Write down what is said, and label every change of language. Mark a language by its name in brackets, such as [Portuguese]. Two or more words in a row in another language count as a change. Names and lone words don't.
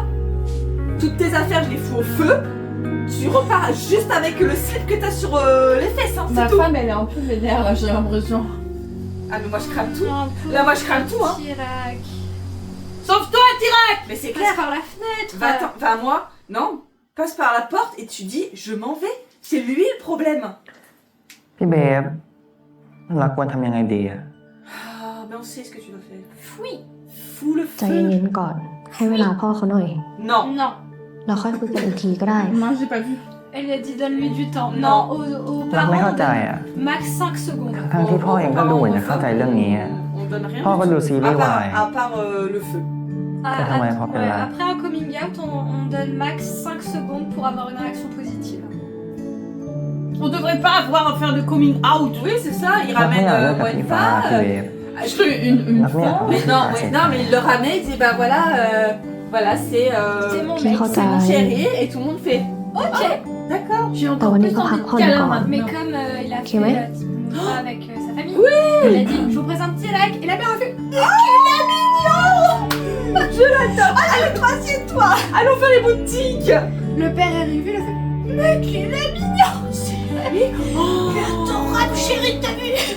[French] Toutes tes affaires, je les fous au feu. Tu repars juste avec le slip que t'as sur les fesses, hein, c'est Ma tout. femme, elle est un peu vénère, là, j'ai l'impression. Ah, mais moi je crame tout. Là, moi je crame tout, hein. Tirac. Sauve-toi, Tirac. Mais c'est Passe clair. par la fenêtre. Va à moi. Non. Passe par la porte et tu dis je m'en vais. C'est lui le problème. [Thai] พี่เบฟเราควรทำยังไงดีอ่ะ [French] Ah, mais on sait ce que tu dois faire. Oui. Fous le [Thai] ใจ [French] feu. [Thai] เย็นๆก่อน ให้เวลาพ่อเขาหน่อย [French] Non. Non. [Thai] เราค่อยคุยกันอีกทีก็ได้ [French] Non, j'ai pas vu. Elle a dit donne-lui du temps. Non. Non, aux [Thai] รัก [French] parents, [Thai] ไม่เข้าใจ [French] donne [Thai] อ่ะ [French] max 5 secondes. [Thai] ทั้งที่พ่อเองก็ดูเหมือนจะเข้าใจเรื่องนี้อ่ะ [French] On donne rien. [Thai] พ่อก็ [French] du [Thai] ดู [French] tout. [Thai] ซีรีส์วาย [French] À part le feu. Ah, Ça, ça m'aurait att- frappé ouais, là. après un [English] coming out, [French] on donne max 5 secondes pour avoir une réaction positive. On devrait pas avoir à faire de [English] coming out. [French] Oui, c'est ça. Il [Thai] รักไม่ [French] ramène [Thai] อยากเลิกกับ [French] moi [Thai] พี่ [French] une [Thai] ฟ้า [French] femme. [Thai] พี่เบฟ [French] Je fais une [Thai] รักไม่อยาก [French] Mais non, non, mais il le ramène, il dit bah voilà, voilà c'est C'est mon Qui mec, regarde. c'est mon chéri et tout le monde fait Ok. d'accord. J'ai [Thai] แต่ [French] encore [Thai] วันนี้ [French] plus [Thai] ก็พัก [French] envie [Thai] ผ่อ [French] de [Thai] น [French] câlin [Thai] ก่อน [French] maintenant. Mais comme il a Ok, fait ouais. avec sa famille, il a dit je vous présente Tirac et la mère a fait Je l'adore. Allez, assieds-toi. Allons faire les boutiques. le père est arrivé, il a fait mec il est mignon. C'est lui. Adorable chérie, t'as vu?